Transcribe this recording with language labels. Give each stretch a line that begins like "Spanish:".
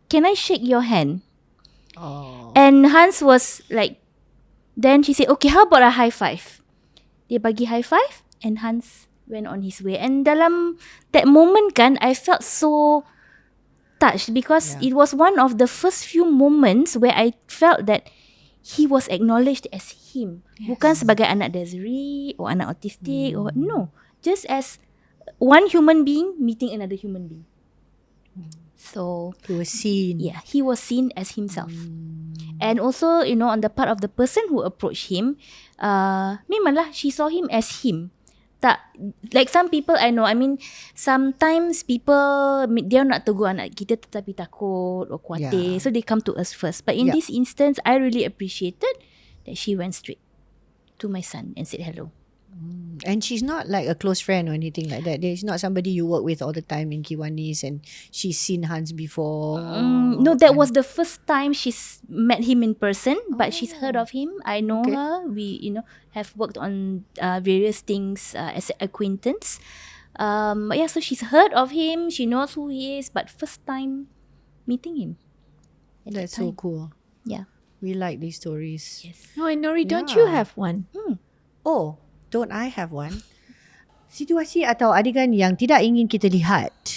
English: Can I shake your hand?" And Hans was like, then she said, okay, how about a high five?
Malay: Dia bagi
English: high five and Hans went on his way. And
Malay: dalam
English: that moment kan, I felt so touched because it was one of the first few moments where I felt that he was acknowledged as him.
Malay: Bukan sebagai anak Desiree or anak autistic or no.
English: Just as one human being meeting another human being. So He was seen. yeah, he was seen as himself. And also, on the part of the person who approached him,
Malay: memanglah
English: she saw him as him. Tak, like some people I know, I mean, sometimes people,
Malay: dia nak tegur anak kita tetapi takut
English: or
Malay: khawatir.
English: So they come to us first. But in this instance, I really appreciated that she went straight to my son and said hello. And she's not like a close friend or anything like that. She's not somebody you work with all the time in Kiwanis and she's seen Hans before. No, that was the first time she's met him in person, but she's heard of him. I know her. We, have worked on various things as an acquaintance. So she's heard of him. She knows who he is, but first time meeting him. That's so cool. Yeah. We like these stories. Yes. Oh, and Nori, don't you have one? Oh, don't I have one?
Malay: Situasi atau adegan yang tidak ingin kita lihat.